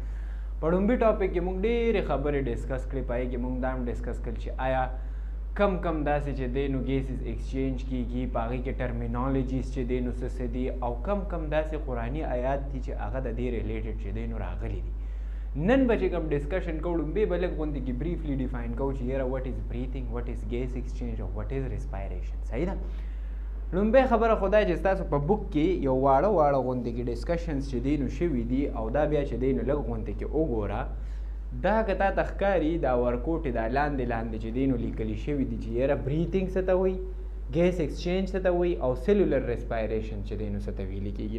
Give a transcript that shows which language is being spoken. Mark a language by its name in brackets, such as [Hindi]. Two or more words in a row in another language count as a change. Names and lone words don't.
[Pashto] په لومبي ټاپک کې موږ ډېرې خبرې ډسکس کړې، په هغې کې موږ دا هم ډسکس کړل چې آیا کم داسې چې دی نو [English] gases exchange [Pashto] کیږي، په هغې کې ټرمینالوجیز چې دی نو څه دي، او کم داسې قرآني آیات دي چې هغه د دې ریلیټډ چې دی نو راغلي دي. نن به چې کوم ډسکشن کوو لومبی به لږ غوندې کې [English] briefly define [Pashto] کوو چې یاره [English] what is breathing, what is gas exchange [Pashto] او [English] what is respiration. [Pashto] صحیح ده. لومبی خبره خدای چې ستاسو په بک کې یو واړه غوندې کې ډسکشنز چې دی نو شوي دي او دا بیا چې دی نو لږ غوندې کې وګوره، دا که تا ته ښکاري دا ورکوټې دا لاندې چې دی نو لیکلي شوي دي چې یاره بریتھنګ څه ته وایي، [English] gas exchange [Pashto] څه ته وایي او [English] cellular respiration [Pashto] چې دی نو څه ته ویلي کېږي.